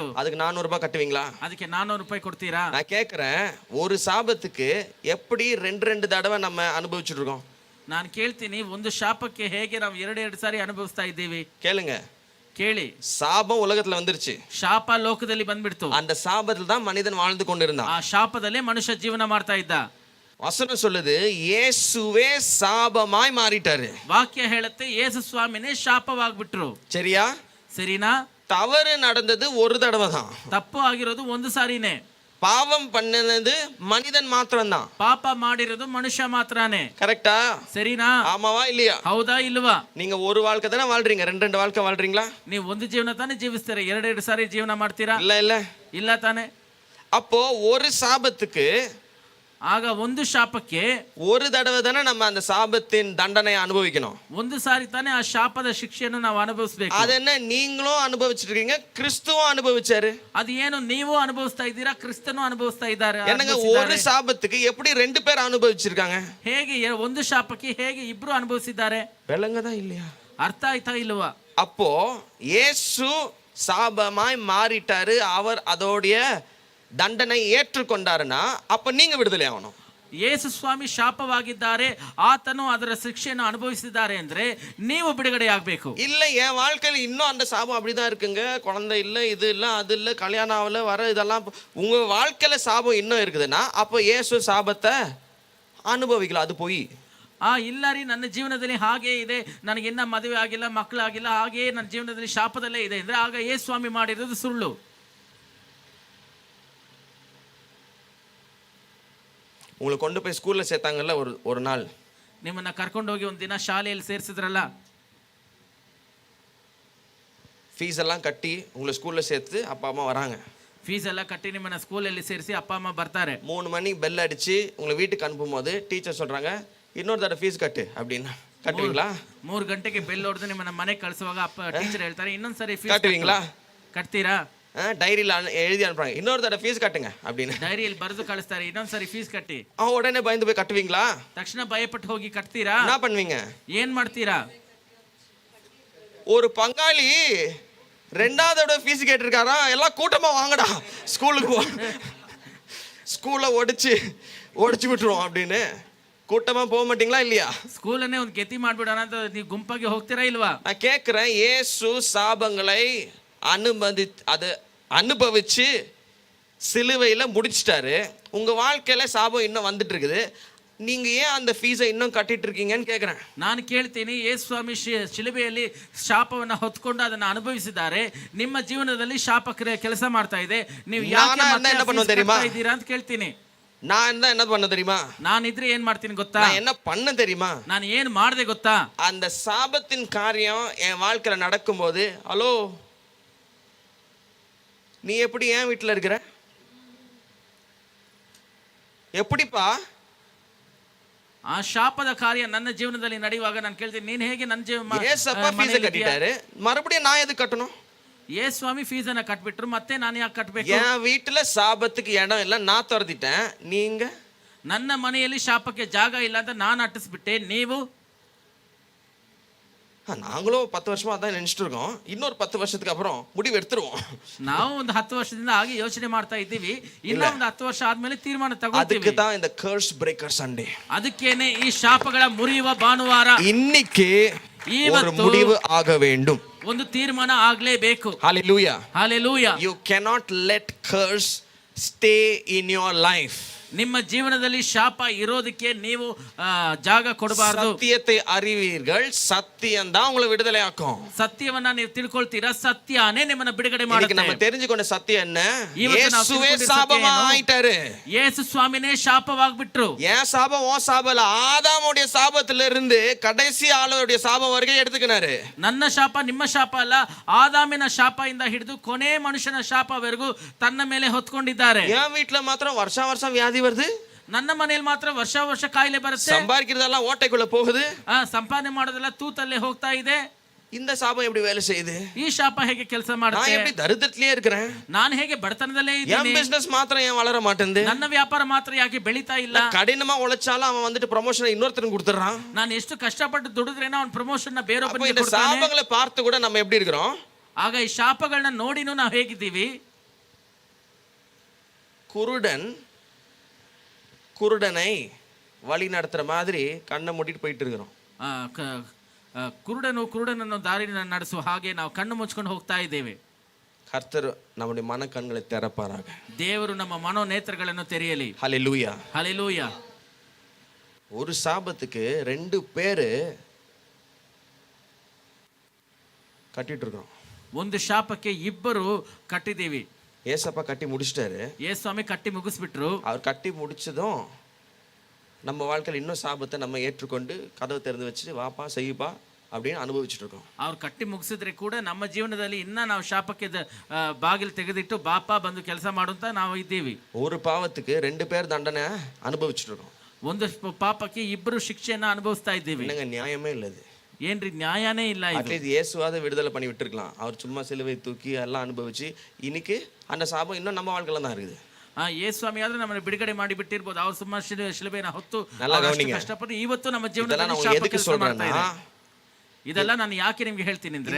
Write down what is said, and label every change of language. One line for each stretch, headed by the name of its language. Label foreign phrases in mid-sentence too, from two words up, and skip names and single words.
Tamil: அதுக்கு 400 ரூபாய் கட்டுவீங்களா?
Kannada: ಅದಕ್ಕೆ 400 ರೂಪಾಯಿ ಕೊಡ್ತೀರಾ?
Tamil: நான் கேட்கிறேன், ஒரு சாபத்துக்கு எப்படி 2 தடவை நம்ம அனுபவிச்சுட்டு இருக்கோம்?
Kannada: ನಾನು ಕೇಳ್ತೀನಿ, ಒಂದು ಶಾಪಕ್ಕೆ ಹೇಗೆ ನಾವು 2 ಸಾರಿ ಅನುಭವಿಸ್ತಾ ಇದ್ದೀವಿ?
Tamil: கேளுங்க,
Kannada: ಕೇಳಿ.
Tamil: சாபம் உலகத்துல வந்துருச்சு.
Kannada: ಶಾಪ ಲೋಕದಲ್ಲಿ ಬಂದ್ಬಿಡ್ತು.
Tamil: அந்த சாபத்துல தான் மனிதன் வாழ்ந்து கொண்டிருந்தான்.
Kannada: ಆ ಶಾಪದಲ್ಲೇ ಮನುಷ್ಯ ಜೀವನ ಮಾಡ್ತಾ ಇದ್ದ.
Tamil: வசனம் சொல்லுது இயேசுவே சாபமாய் மாறிட்டாரு.
Kannada: ವಾಕ್ಯ ಹೇಳುತ್ತೆ ಯೇಸು ಸ್ವಾಮಿನೇ ಶಾಪವಾಗ್ಬಿಟ್ರು.
Tamil: சரியா?
Kannada: ಸರಿನಾ?
Tamil: தவறு நடந்தது ஒரு தடவை தான்.
Kannada: ತಪ್ಪು ಆಗಿರೋದು ಒಂದು ಸಾರಿನೇ.
Tamil: பாவம் பண்ணினது மனிதன் மாத்திரம்தான்.
Kannada: ಪಾಪ ಮಾಡಿರೋದು ಮನುಷ್ಯ ಮಾತ್ರನೇ.
Tamil: கரெக்டா?
Kannada: ಸರಿನಾ?
Tamil: ஆமாவா இல்லையா?
Kannada: ಹೌದಾ ಇಲ್ವಾ?
Tamil: நீங்க ஒரு வாழ்க்கை தானே வாழ்றீங்க, ரெண்டு வாழ்க்கை வாழ்றீங்களா?
Kannada: ನೀವು ಒಂದು ಜೀವನ ತಾನೇ ಜೀವಿಸ್ತೀರಾ, ಎರಡು ಸಾರಿ ಜೀವನ ಮಾಡ್ತೀರಾ? ಇಲ್ಲ ತಾನೆ.
Tamil: அப்போ ஒரு சாபத்துக்கு,
Kannada: ಆಗ ಒಂದು ಶಾಪಕ್ಕೆ
Tamil: ஒரு தடவை தானே நம்ம அந்த சாபத்தின் தண்டனையை அனுபவிக்கணும்.
Kannada: ಒಂದು ಸಾರಿ ತಾನೇ ಆ ಶಾಪದ ಶಿಕ್ಷೆಯನ್ನು ನಾವು ಅನುಭವಿಸಬೇಕು.
Tamil: ಅದನ್ನ நீங்களும் அனுபவிச்சிருக்கீங்க, கிறிஸ்துவும் அனுபவிச்சாரு.
Kannada: ಅದು ಏನು ನೀವು ಅನುಭವಿಸ್ತಾ ಇದ್ದೀರಾ, ಕ್ರಿಸ್ತನು ಅನುಭವಿಸ್ತಾ ಇದ್ದಾರೆ.
Tamil: என்னங்க ஒரு சாபத்துக்கு எப்படி ரெண்டு பேர் அனுபவிச்சிருக்காங்க?
Kannada: ಹೇಗೆ ಒಂದು ಶಾಪಕ್ಕೆ ಹೇಗೆ ಇಬ್ರು ಅನುಭವಿಸಿದ್ದಾರೆ?
Tamil: விளங்குதா இல்லையா?
Kannada: ಅರ್ಥ ಆಯ್ತಾ ಇಲ್ವಾ?
Tamil: அப்போ இயேசு சாபமாய் மாறிட்டாரு, அவர் அதோடைய தண்டனை ஏற்றுக்கொண்டாருன்னா அப்ப நீங்க விடுதலை ஆகணும்.
Kannada: ಯೇಸು ಸ್ವಾಮಿ ಶಾಪವಾಗಿದ್ದಾರೆ, ಆತನು ಅದರ ಶಿಕ್ಷೆಯನ್ನು ಅನುಭವಿಸಿದ್ದಾರೆ ಅಂದ್ರೆ ನೀವು ಬಿಡುಗಡೆ ಆಗ್ಬೇಕು.
Tamil: இல்ல என் வாழ்க்கையில இன்னும் அந்த சாபம் அப்படிதான் இருக்குங்க, குழந்தை இல்ல, இது இல்ல, அது இல்ல, கல்யாணம் ஆகல, வர இதெல்லாம் உங்க வாழ்க்கையில சாபம் இன்னும் இருக்குதுன்னா அப்ப இயேசு சாபத்தை
Kannada: ಅನುಭವಿಕಲ್ಲ, ಅದು
Tamil: போய்
Kannada: ಇಲ್ಲ ರೀ, ನನ್ನ ಜೀವನದಲ್ಲಿ ಹಾಗೇ ಇದೆ, ನನಗೆ ಇನ್ನ ಮದುವೆ ಆಗಿಲ್ಲ, ಮಕ್ಕಳಾಗಿಲ್ಲ, ಹಾಗೆಯೇ ನನ್ನ ಜೀವನದಲ್ಲಿ ಶಾಪದಲ್ಲೇ ಇದೆ ಅಂದ್ರೆ ಆಗ ಯೇಸು ಸ್ವಾಮಿ ಮಾಡಿರೋದು ಸುಳ್ಳು.
Tamil: உங்களை கொண்டு போய் ஸ்கூல்ல சேர்த்தாங்கல்ல ஒரு நாள்,
Kannada: ನಿಮ್ಮನ್ನ ಕರ್ಕೊಂಡು ಹೋಗಿ ಒಂದು ದಿನ ಶಾಲೆಯಲ್ಲಿ ಸೇರಿಸಿದ್ರಲ್ಲ,
Tamil: ஃபீஸ் எல்லாம் கட்டி உங்களை ஸ்கூல்ல சேர்த்து அப்பா அம்மா வராங்க.
Kannada: ಫೀಸ್ ಎಲ್ಲ ಕಟ್ಟಿ ನಿಮ್ಮನ್ನ ಸ್ಕೂಲಲ್ಲಿ ಸೇರಿಸಿ ಅಪ್ಪ ಅಮ್ಮ ಬರ್ತಾರೆ.
Tamil: 3 மணிக்கு பெல் அடிச்சு உங்களை வீட்டுக்கு அனுப்பும்போது டீச்சர் சொல்றாங்க இன்னொரு தடவை ஃபீஸ் கட்டு அப்படின்னு. கட்டுவீங்களா?
Kannada: 3 ಗಂಟೆಗೆ ಬೆಲ್ ಹೊಡೆದು ನಿಮ್ಮನ್ನ ಮನೆಗೆ ಕಳಿಸುವಾಗ ಅಪ್ಪ ಟೀಚರ್ ಹೇಳ್ತಾರೆ ಇನ್ನೊಂದ್ಸರಿ ಫೀಸ್
Tamil: கட்டுவீங்களா?
Kannada: ಕಟ್ತೀರಾ?
Tamil: டைரியில எழுதி அனுப்புறாங்க இன்னொரு தடவை ஃபீஸ் கட்டுங்க அப்படின்னு.
Kannada: ಡೈರಿಯಲ್ಲಿ ಬರೆದು ಕಳಿಸ್ತಾರೆ ಇನ್ನೊಂದ್ಸರಿ ಫೀಸ್ ಕಟ್ಟಿ.
Tamil: உடனே பயந்து போய் கட்டுவீங்களா?
Kannada: ತಕ್ಷಣ ಭಯಪಟ್ಟು ಹೋಗಿ ಕಟ್ತೀರಾ?
Tamil: என்ன பண்ணுவீங்க?
Kannada: ಏನ್ ಮಾಡ್ತೀರಾ?
Tamil: ஒரு பங்காளி 2வது தடவை ஃபீஸ் கேட்டிருக்காரா, எல்லாம் கூட்டமா வாங்கடா ஸ்கூலுக்கு, ஸ்கூலை ஒடிச்சு விட்டுருவோம் அப்படின்னு கூட்டமா போக மாட்டீங்களா இல்லையா?
Kannada: ಸ್ಕೂಲನ್ನೇ ಒಂದು ಗೆತಿ ಮಾಡ್ಬಿಡೋಣ ಅಂತ ನೀವು ಗುಂಪಾಗಿ ಹೋಗ್ತೀರಾ ಇಲ್ವಾ?
Tamil: நான் கேட்கிறேன், இயேசு சாபங்களை அனுபவிச்சு சிலுவையில முடிச்சிட்டாரு, உங்க வாழ்க்கையில சாபம் இன்னும் வந்துட்டு இருக்குது, நீங்க ஏன் அந்த ஃபீஸை இன்னும் கட்டிட்டு இருக்கீங்கன்னு கேக்குறேன்.
Kannada: ನಾನು ಕೇಳ್ತೀನಿ, ಯೇಸು ಸ್ವಾಮಿ ಶಿಲುಬೆಯಲ್ಲಿ ಶಾಪವನ್ನ ಹೊತ್ಕೊಂಡು ಅದನ್ನ ಅನುಭವಿಸಿದ್ದಾರೆ, ನಿಮ್ಮ ಜೀವನದಲ್ಲಿ ಶಾಪ ಕೆಲಸ ಮಾಡ್ತಾ ಇದೆ, ನೀವು ಯಾಕೆ
Tamil: என்ன பண்ணுவோம் தெரியுமா?
Kannada: ಇದ್ದೀರಾ ಅಂತ ಕೇಳ್ತೀನಿ.
Tamil: நான் என்ன பண்ண தெரியுமா?
Kannada: ನಾನಿದ್ರೆ ಏನ್ ಮಾಡ್ತೀನಿ ಗೊತ್ತಾ?
Tamil: என்ன பண்ண தெரியுமா?
Kannada: ನಾನು ಏನ್ ಮಾಡ್ದೆ ಗೊತ್ತಾ?
Tamil: அந்த சாபத்தின் காரியம் என் வாழ்க்கையில நடக்கும்போது, ஹலோ நீ எப்படி ஏன் வீட்டுல இருக்கிற, எப்படிப்பா?
Kannada: ಆ ಶಾಪದ ಕಾರ್ಯ ನನ್ನ ಜೀವನದಲ್ಲಿ ನಡೆಯುವಾಗ ನಾನು ಕೇಳ್ತೀನಿ, ನೀನ್ ಹೇಗೆ ನನ್ನ
Tamil: ஏசப்பா ஃபீஸ் கட்டிட்டாரு, மறுபடியும் நான் எதுக்கு கட்டணும்?
Kannada: ಯೇಸು ಸ್ವಾಮಿ ಫೀಸ್ ಅನ್ನ ಕಟ್ಬಿಟ್ರು, ಮತ್ತೆ ನಾನು ಯಾಕೆ ಕಟ್ಬೇಕು?
Tamil: என் வீட்டுல சாபத்துக்கு இடம் இல்ல, நான் துரத்திட்டேன், நீங்க?
Kannada: ನನ್ನ ಮನೆಯಲ್ಲಿ ಶಾಪಕ್ಕೆ ಜಾಗ ಇಲ್ಲ ಅಂತ ನಾನು ಅಟ್ಟಿಸ್ಬಿಟ್ಟೆ, ನೀವು?
Tamil: நாங்களும் 10 வருஷமா தான் நினைச்சிட்டு இருக்கோம், இன்னொரு 10 வருஷத்துக்கு அப்புறம் முடிவு எடுத்துருவோம்.
Kannada: ನಾವು ಒಂದು 10 ವರ್ಷದಿಂದ ಹಾಗೆ ಯೋಚನೆ ಮಾಡ್ತಾ ಇದ್ದೀವಿ, ಇನ್ನ ಒಂದು 10 ವರ್ಷ ಆದ್ಮೇಲೆ ತೀರ್ಮಾನ ತಗೊಳ್ತೀವಿ.
Tamil: அதுக்கு தான் இந்த
English: curse breaker Sunday.
Kannada: ಅದಕ್ಕೇನೆ ಈ ಶಾಪಗಳ ಮುರಿಯುವ ಭಾನುವಾರ.
Tamil: இன்னைக்கு ஒரு முடிவு ஆக வேண்டும்,
Kannada: ಒಂದು ತೀರ್ಮಾನ ಆಗ್ಲೇಬೇಕು.
Tamil: ஹalleluya,
English: hallelujah. you cannot let curse stay in your life.
Kannada: ನಿಮ್ಮ ಜೀವನದಲ್ಲಿ ಶಾಪ ಇರೋದಕ್ಕೆ ನೀವು ಜಾಗ ಕೊಡಬಾರದು.
Tamil: சத்தியத்தை அறிவீர்கள், சத்தியம் தான் உங்களை விடுதலை ஆக்கும்.
Kannada: ಸತ್ಯವನ್ನ ನೀವು ತಿಳ್ಕೊಳ್ತೀರಾ, ಸತ್ಯನೇ ನಿಮ್ಮನ್ನ ಬಿಡುಗಡೆ ಮಾಡುತ್ತೆ.
Tamil: நம்ம தெரிஞ்சுಕೊಂಡ ಸತ್ಯ என்ன? இயேசுவே சாபமா ஆயிட்டாரு,
Kannada: ಯೇಸು ಸ್ವಾಮಿನೇ ಶಾಪವಾಗ್ಬಿಟ್ರು.
Tamil: ஏன் சாபம்? ஓ சாபம் இல்ல, ஆதாமுடைய சாபத்துல இருந்து கடைசி ஆளுடைய சாபம் வரைக்கும் எடுத்துக்கினாரு.
Kannada: ನನ್ನ ಶಾಪ ನಿಮ್ಮ ಶಾಪ ಅಲ್ಲ, ಆದಾಮಿನ ಶಾಪದಿಂದ ಹಿಡಿದು ಕೊನೆ ಮನುಷ್ಯನ ಶಾಪವರೆಗೂ ತನ್ನ ಮೇಲೆ ಹೊತ್ಕೊಂಡಿದ್ದಾರೆ.
Tamil: என் வீட்டுல மாத்திரம் வருஷம் வியாதி வருது,
Kannada: ನನ್ನ ಮನೆಯಲ್ಲಿ ಮಾತ್ರ ವರ್ಷ ಕಾಯಿಲೆ ಬರುತ್ತೆ,
Tamil: சம்பாதிக்கிறதெல்லாம் ஓட்டைக்குள்ள போகுது,
Kannada: ಸಂಪಾದನೆ ಮಾಡೋದೆಲ್ಲ ತೂತಲ್ಲೇ ಹೋಗ್ತಾ ಇದೆ.
Tamil: இந்த சாபம் எப்படி வேலை செய்யுது?
Kannada: ಈ ಶಾಪ ಹೇಗೆ ಕೆಲಸ ಮಾಡುತ್ತೆ?
Tamil: நான் எப்படி தரித்திரத்திலே இருக்கிறேன்,
Kannada: ನಾನು ಹೇಗೆ ಬಡತನದಲ್ಲೇ ಇದ್ದೀನಿ,
Tamil: என் பிசினஸ் மாத்திரம் ஏன் வளர மாட்டேங்குது,
Kannada: ನನ್ನ ವ್ಯಾಪಾರ ಮಾತ್ರ ಯಾಕೆ ಬೆಳೀತಾ ಇಲ್ಲ,
Tamil: கடினமா உழைச்சாலும் அவன் வந்துட்டு ப்ரமோஷன் இன்னொருத்தருக்கு கொடுத்துறான்,
Kannada: ನಾನು ಎಷ್ಟು ಕಷ್ಟಪಟ್ಟು ದುಡಿದ್ರೇನೋ ಅವನ ಪ್ರಮೋಷನ್ ಬೇರೊಬ್ಬರಿಗೆ
Tamil: இந்த
Kannada: ಕೊಡ್ತಾನೆ.
Tamil: சாபங்களை பார்த்து கூட நம்ம எப்படி இருக்கிறோம்?
Kannada: ಆಗ ಈ ಶಾಪಗಳನ್ನ ನೋಡಿನೂ ನಾವು ಹೇಗಿದ್ದೀವಿ?
Tamil: குருடனை வழி நடத்துற மாதிரி கண்ணை மூடிட்டு போயிட்டு இருக்கிறோம்.
Kannada: ಕುರುಡನನ್ನು ದಾರಿ ನಡೆಸುವ ಹಾಗೆ ನಾವು ಕಣ್ಣು ಮುಚ್ಕೊಂಡು ಹೋಗ್ತಾ ಇದ್ದೇವೆ.
Tamil: கர்த்தர் நம்முடைய மன கண்களை திறப்பாராக.
Kannada: ದೇವರು ನಮ್ಮ ಮನೋನೇತ್ರಗಳನ್ನು ತೆರೆಯಲಿ.
Tamil: ஹalleluya,
Kannada: ಹಲ್ಲೆಲೂಯಾ.
Tamil: ஒரு சாபத்துக்கு 2 பேரு கட்டிட்டு இருக்கோம்.
Kannada: ಒಂದು ಶಾಪಕ್ಕೆ ಇಬ್ಬರು ಕಟ್ಟಿದ್ದೀವಿ.
Tamil: ஏசப்பா கட்டி முடிச்சிட்டாரு.
Kannada: ಯೇಸುಸ್ವಾಮಿ ಕಟ್ಟಿ ಮುಗಿಸ್ಬಿಟ್ರು.
Tamil: அவர் கட்டி முடிச்சதும் நம்ம வாழ்க்கையில் இன்னும் சாபத்தை நம்ம ஏற்றுக்கொண்டு கதவை திறந்து வச்சு வாப்பா செய்யுப்பா அப்படின்னு அனுபவிச்சுட்டு இருக்கோம்.
Kannada: ಅವ್ರು ಕಟ್ಟಿ ಮುಗಿಸಿದ್ರೆ ಕೂಡ ನಮ್ಮ ಜೀವನದಲ್ಲಿ ಇನ್ನ ನಾವು ಶಾಪಕ್ಕೆ ಬಾಗಿಲು ತೆಗೆದಿಟ್ಟು ಬಾಪ ಬಂದು ಕೆಲಸ ಮಾಡುವಂತ ನಾವು ಇದ್ದೀವಿ.
Tamil: ஒரு பாவத்துக்கு 2 பேர் தண்டனை அனுபவிச்சுட்டு இருக்கோம்.
Kannada: ಒಂದು ಪಾಪಕ್ಕೆ ಇಬ್ಬರು ಶಿಕ್ಷೆಯನ್ನ ಅನುಭವಿಸ್ತಾ ಇದ್ದೀವಿ.
Tamil: என்னங்க நியாயமே இல்லை இது.
Kannada: ಏನ್ರಿ ನ್ಯಾಯನೇ ಇಲ್ಲ ಇದು.
Tamil: அட்லீஸ்ட் இயேசுவாத விடுதலை பண்ணி விட்டுருக்கலாம். அவர் சும்மா சிலுவை தூக்கி எல்லாம் அனுபவிச்சு இன்னைக்கு அந்த சாபம் இன்னும் நம்ம வாழ்க்கையில தான் இருக்குது.
Kannada: ಯೇಸುಸ್ವಾಮಿ ಆದ್ರೆ ನಮ್ಮನ್ನು ಬಿಡುಗಡೆ ಮಾಡಿ ಬಿಟ್ಟಿರ್ಬೋದು. ಅವ್ರು ಸುಮ್ಮನೆ ಶಿಲುಬೆನ ಹೊತ್ತು ಕಷ್ಟಪಟ್ಟು ಇವತ್ತು ನಮ್ಮ ಜೀವನದಲ್ಲಿ ಇದೆಲ್ಲ ನಾನು ಯಾಕೆ ನಿಮ್ಗೆ ಹೇಳ್ತೀನಿ ಅಂದ್ರೆ,